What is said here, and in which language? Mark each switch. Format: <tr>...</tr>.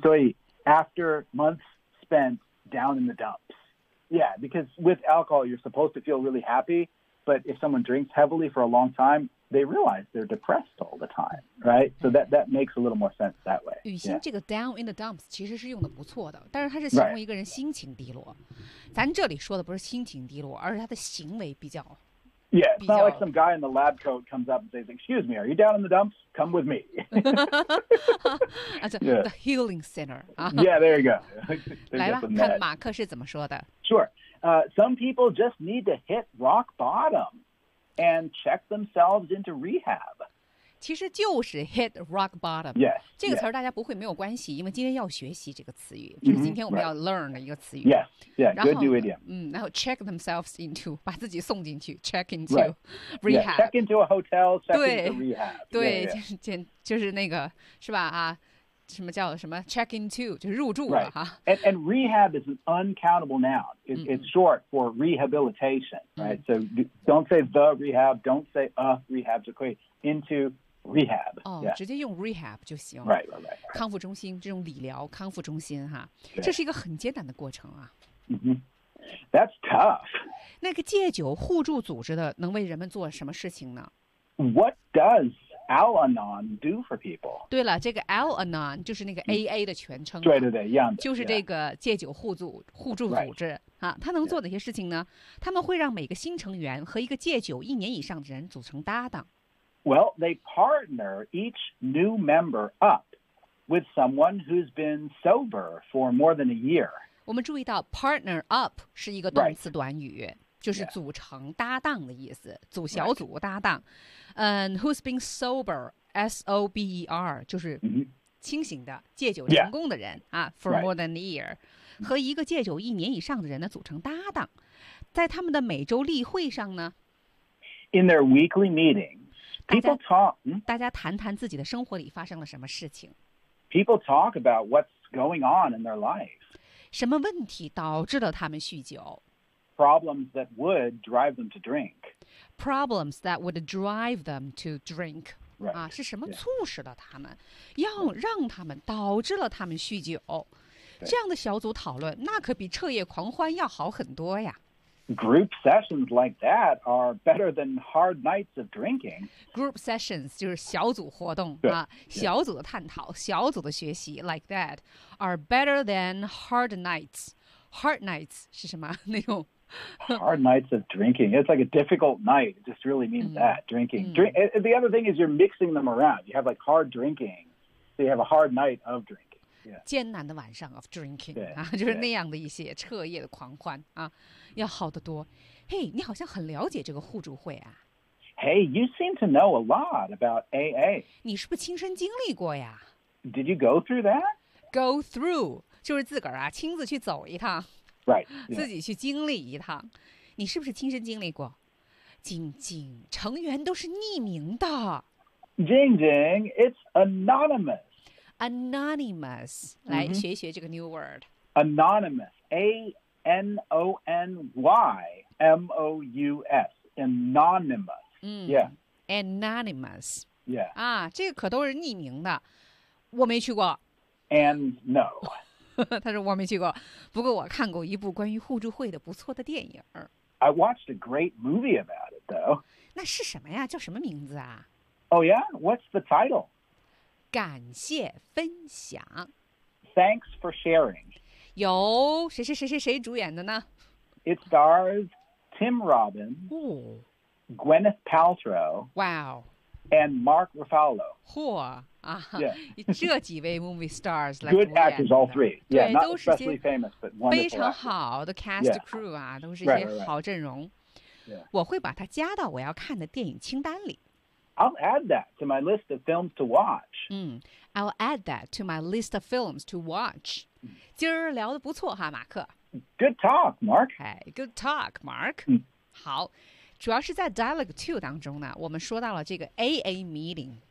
<zh>所以</zh> <en>after months spent down in the dumps. Yeah, because with alcohol, you're supposed to feel really happy. But if someone drinks heavily for a long time,They realize they're depressed all the time, right? So that makes a little more sense that way.</en> <zh>雨欣这个</zh> <en>down in the dumps</en> <zh>其实是用的不错的，但是它是形容一个人心情低落。咱这里说的不是心情低落，而是他的行为比较。</zh> <en>Yeah, it's not like some guy in the lab coat comes up and says, "Excuse me, are you down in the dumps? Come with me." That's a, the healing center. Yeah, there you go.</en> <zh>来吧，看马克是怎么说的。</zh> <en>Sure, some people just need to hit rock bottom.And check themselves into rehab.</en> <zh>其实就是</zh> <en>hit rock bottom。 Yes,</en> <zh>这个词大家不会没有关系，因为今天要学习这个词语，这是今天我们要 learn 的一个词语。</zh> <en>Good new idiom.</en> <zh>然后</zh> <en>check themselves into,</en> <zh>把自己送进去</zh> <en>check into rehab. Check into a hotel, check into rehab.</en> <zh>对，就是那个是吧啊，什么叫什么</zh> <en>check into,</en> <zh>就是入住了哈。</zh> <en>And rehab is an uncountable noun. It's short for rehabilitation, right? So don't say the rehab, don't say a rehab, just say into rehab.</en> <zh>直接用 rehab 就行。</zh> <en>Right.</en> <zh>康复中心，这种理疗康复中心哈，这是一个很艰难的过程啊。</zh> <en>That's tough.</en> <zh>那个戒酒互助组织的能为人们做什么事情呢？</zh> <en>What does Al-Anon do for people?</en> <zh>对了，这个 Al-Anon 就是那个 AA 的全称。对对对，一样的。就是这个戒酒互助组织啊，他能做哪些事情呢？他们会让每个新成员和一个戒酒一年以上的人组成搭档。</zh> <en>Well, they partner each new member up with someone who's been sober for more than a year.</en> <zh>我们注意到</zh> <en>partner up</en> <zh>是一个动词短语。就是组成搭档的意思，组小组搭档。</zh> <en>Who's been sober, S-O-B-E-R,</en> <zh>就是清醒的戒酒成功的人啊 ,</zh> <en>for more than a year,</en> <zh>和一个戒酒一年以上的人呢组成搭档。在他们的每周例会上呢</zh> <en>,in their weekly meetings, people talk,</en> <zh>大家谈谈自己的生活里发生了什么事情。</zh> <en>People talk about what's going on in their life.</en> <zh>什么问题导致了他们酗酒。</zh> <en>Problems that would drive them to drink. Problems that would drive them to drink. Right.</en> <zh>是什么促使了他们，要让他们导致了他们酗酒。这样的小组讨论，那可比彻夜狂欢要好很多呀。</zh> <en>Group sessions like that are better than hard nights of drinking. Group sessions</en> <zh>就是小组活动啊，小组的探讨，小组的学习 ，</zh> <en>like that are better than hard nights. Hard nights</en> <zh>是什么那种？</zh> <en>Hard nights of drinking. It's like a difficult night. It just really means that, drinking. The other thing is you're mixing them around. You have like hard drinking, so you have a hard night of drinking. Yeah.</en> <zh>艰难的晚上</zh> <en>of drinking.</en> <zh>就是那样的一些彻夜的狂欢啊，要好得多。 Hey, 你好像很了解这个互助会啊。</zh> <en>Hey, you seem to know a lot about AA.</en> <zh>你是不是亲身经历过呀？</zh> <en>Did you go through that? Go through,</en> <zh>就是自个儿啊，亲自去走一趟。</zh> <en>Right, yeah.</en> <zh>自己去经历一趟，你是不是亲身经历过？晶晶，成员都是匿名的。</zh> <en>晶晶 ，it's anonymous.</en> <zh>Anonymous， 来学一学这个</zh> <en>new word. Anonymous, A-N-O-N-Y-M-O-U-S, anonymous. Anonymous. Yeah.</en> <zh>这个可都是匿名的，我没去过。</zh> <en>And no.</en> <zh>他说我没去过，不过我看过一部关于互助会的不错的电影。</zh> <en>I watched a great movie about it, though.</en> <zh>那是什么呀？叫什么名字啊</zh> <en>？Oh yeah, what's the title?</en> <zh>感谢分享。</zh> <en>Thanks for sharing.</en> <zh>有谁谁谁谁谁主演的呢</zh> <en>？It stars Tim Robbins, Gwyneth Paltrow, and Mark Ruffalo.</en> <zh>嚯！这几位</zh> <en>movie stars like good actors all three yeah not especially famous but wonderful</en> <zh>非常好的</zh> <en>cast crew</en> <zh>啊，都是一些好阵容。我会把它加到我要看的电影清单里。</zh> <en>I'll add that to my list of films to watch. I'll add that to my list of films to watch.</en> <zh>今儿聊得不错哈，马克。</zh> <en>Good talk, Mark. Good talk, Mark.</en> <zh>好，主要是在</zh> <en>dialogue two</en> <zh>当中呢，我们说到了这个 AA meeting。</zh>